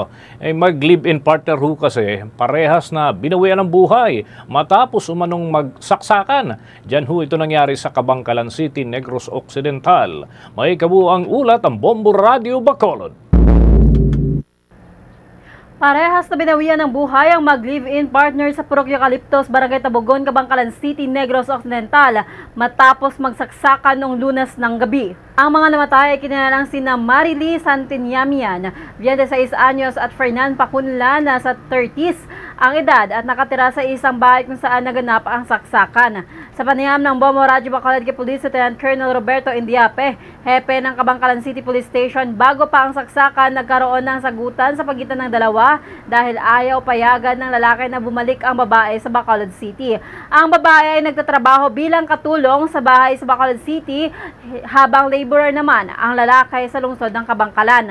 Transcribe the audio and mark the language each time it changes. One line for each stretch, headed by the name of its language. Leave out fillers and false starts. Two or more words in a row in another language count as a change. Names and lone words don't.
Filipino: Mag-
English: live-in partner
Filipino: ho kasi parehas na binawian ng buhay matapos umanong magsaksakan. Diyan ho ito nangyari sa Cabangcalan City, Negros Occidental. May kabuuang ulat ang Bombo Radio Bacolod. Parehas na binawian ng buhay ang mag-
English: live-in partner
Filipino: sa Purok Eucalyptus, Barangay Tabogon, Cabangcalan City, Negros Occidental matapos magsaksakan noong Lunes ng gabi. Ang mga namatay ay kinalalang sina Marily Santiniamian, 26 anyos at Fernan Pacunla na sa 30s ang edad at nakatira sa isang bahay kung saan naganap ang saksakan. Sa panayam ng Bombo Radio Bacolod kay Police Lieutenant Colonel Roberto Indiape, hepe ng Cabangcalan City Police Station, bago pa ang saksakan nagkaroon ng sagutan sa pagitan ng dalawa dahil ayaw payagan ng lalaki na bumalik ang babae sa Bacolod City. Ang babae ay nagtatrabaho bilang katulong sa bahay sa Bacolod City habang laborer naman ang lalaki sa lungsod ng Cabangcalan.